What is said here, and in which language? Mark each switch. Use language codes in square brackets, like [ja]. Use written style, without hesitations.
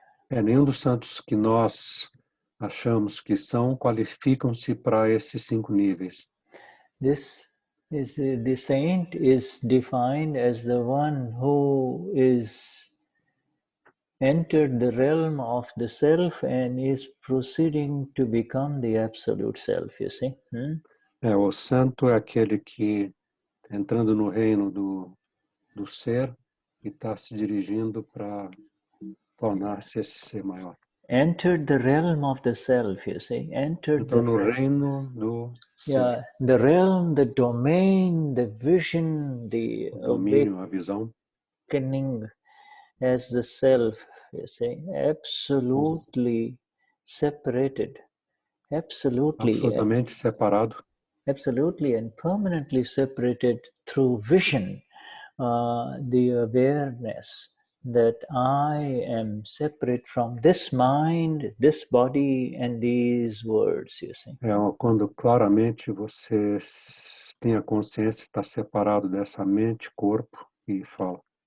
[pt] Nenhum dos santos que nós achamos que são qualificam-se para esses 5 níveis. [en] The saint is defined as the one who is entered the realm of the self and is proceeding to become the absolute self, you see. [pt] O santo é aquele que, entrando no reino do ser, e está se dirigindo para tornar-se esse ser maior. [en] Entered the realm of the self, you see. [pt] Entrou no reino do ser. [en] Yeah, the realm, the domain, the vision, the [pt] o domínio, a visão. [en] Awakening as the self, you see, absolutely separated, [pt] absolutamente separado, [en] absolutely and permanently separated through vision, the awareness that I am separate from this mind, this body, and these words, you see. [pt] Quando claramente você tem a consciência, está separado dessa mente, corpo e fala.